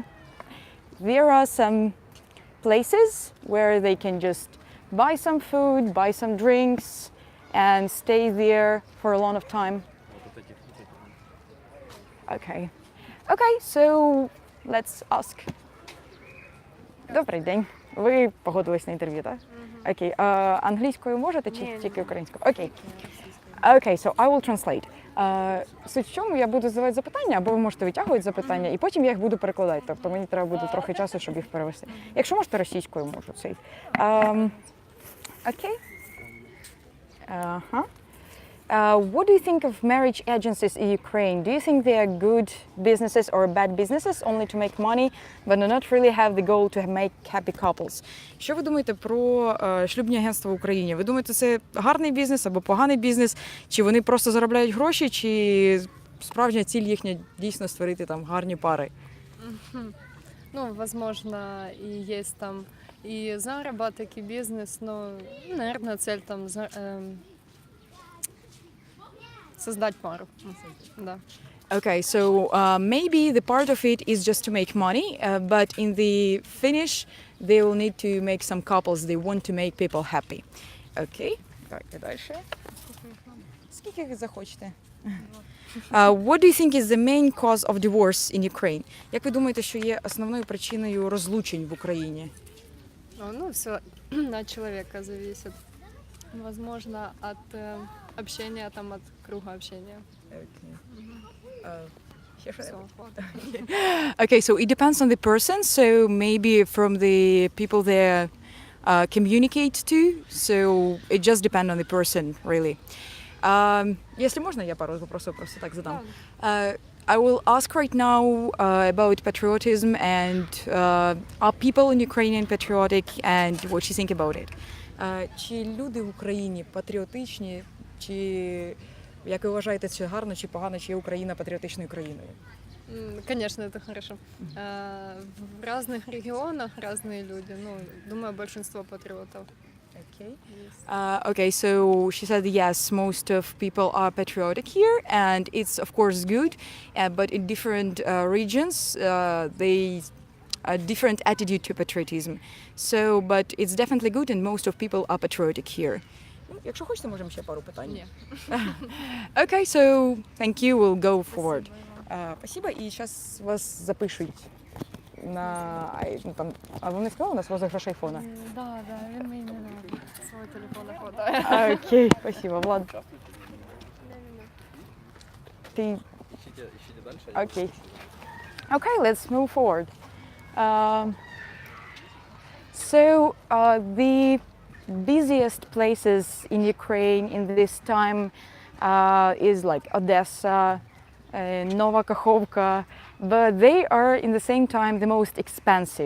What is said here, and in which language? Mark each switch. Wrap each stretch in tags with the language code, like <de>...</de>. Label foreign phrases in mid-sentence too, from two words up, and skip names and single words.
<en>There are some places where they can just buy some food, buy some drinks, and stay there for a long time. Okay. Okay, so let's ask.</en> <uk>Добрий день. Ви погодились на інтерв'ю, так? Окей. Англійською можете чи тільки українською? Окей. Окей,</uk> <en>so I will translate.</en> <uk>Суть в чому, я буду задавати запитання, або ви можете витягувати запитання, і потім я їх буду перекладати. Тобто мені треба буде трохи часу, щоб їх перевести. Якщо можете, російською можу цей. Окей.</uk> <en>What do you think of marriage agencies in Ukraine? Do you think they are good businesses or bad businesses, only to make money, but not really have the goal to make happy couples?</en> <uk>Що ви думаєте про шлюбні агентства в Україні? Ви думаєте, це гарний бізнес або поганий бізнес? Чи вони просто заробляють гроші, чи справжня ціль їхня дійсно створити там гарні пари? Ну,</uk> <ru>возможно, и есть там и заработок, и бизнес, но, наверное, цель там создать пару. Да.</ru> <en>Okay, so maybe the part of it is just to make money, but in the finish, they will need to make some couples. They want to make people happy.</en> <uk>Okay, так, і дальше. Скільки ви захочете?</uk> <en>What do you think is the main cause of divorce in Ukraine?</en> <uk>Як ви думаєте, що є основною причиною розлучень в Україні? Ну,</uk> <ru>все от человека зависит. Возможно, от общения, там, от круга общения.</ru> <en>Okay, so it depends on the person. So maybe from the people they communicate to. So it just depends on the person, really.</en> <ru>Если можно, я пару вопросов просто так задам.</ru> <en>I will ask right now about patriotism and are people in Ukraine patriotic and what you think about it.</en> <uk>Чи люди в Україні патріотичні, чи, як ви вважаєте, чи гарно, чи погано, чи є Україна патріотичною країною?</uk> <ru>Конечно, это хорошо. В разных регионах разные люди. Ну, думаю, большинство патриотов.</ru> <en>Okay. Okay, so she said yes, most of people are patriotic here, and it's of course good, but in different regions they a different attitude to patriotism. So, but it's definitely good, and most of people are patriotic here.</en> <uk>Якщо хочете, можемо ще пару питань. Ні.</uk> <en>Okay, so thank you. We'll go forward.</en> <uk>Спасибо. І зараз вас запишуть. ну, там, а вони сказали, у нас розіграш айфона. Да, він мені на свій телефон не хватає.</uk> <ru>Окей, спасибо, Влад. Ты... Ищите дальше.</ru> <en>Okay. Okay, let's move forward. The busiest places in Ukraine in this time is like Odessa, Nova Kakhovka, but they are in the same time the most expensive.</en>